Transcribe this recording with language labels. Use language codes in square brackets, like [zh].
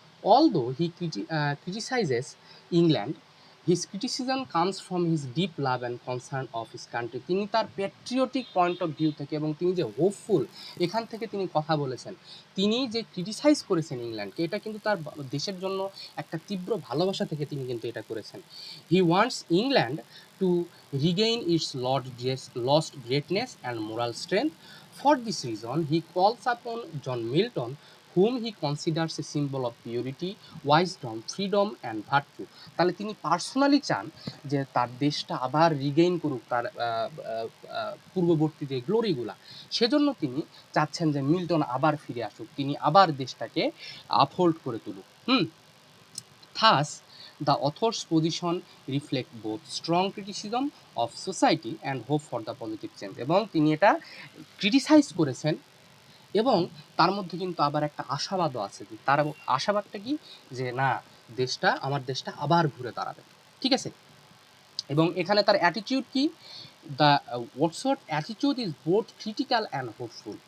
[en] Although he criticizes England, his criticism comes from his deep love and concern of his country. [bn] তিনি তার patriotic point of view থেকে এবং তিনি যে hopeful এখান থেকে তিনি কথা বলেছেন। তিনি যে ক্রিটিসাইজ করেছেন ইংল্যান্ডকে, এটা কিন্তু তার দেশের জন্য একটা তীব্র ভালোবাসা থেকে তিনি কিন্তু এটা করেছেন। [en] He wants England to regain its lost greatness and moral strength. For this reason, he calls upon John Milton, whom he considers a symbol of purity, wisdom, freedom and virtue. [bn] তাহলে তিনি পার্সোনালি চান যে তার দেশটা আবার Regain করুক তার পূর্ববর্তী যে গ্লোরিগুলা, সেজন্য তিনি চাচ্ছেন যে মিল্টন আবার ফিরে আসুক, তিনি আবার দেশটাকে আপহোল্ড করে তুলুক। [en] Thus, the author's position reflect both strong criticism of society and hope for the positive change. [bn] এবং তিনি এটা ক্রিটিসাইজ করেছেন এবং তার মধ্যে কিন্তু আবার একটা আশাবাদও আছে। তার আশাবাদটা কি, যে না, আমার দেশটা আবার ঘুরে দাঁড়াবে। ঠিক আছে, এবং এখানে তার অ্যাটিটিউড কি, [en] The Wordsworth attitude is both critical and hopeful.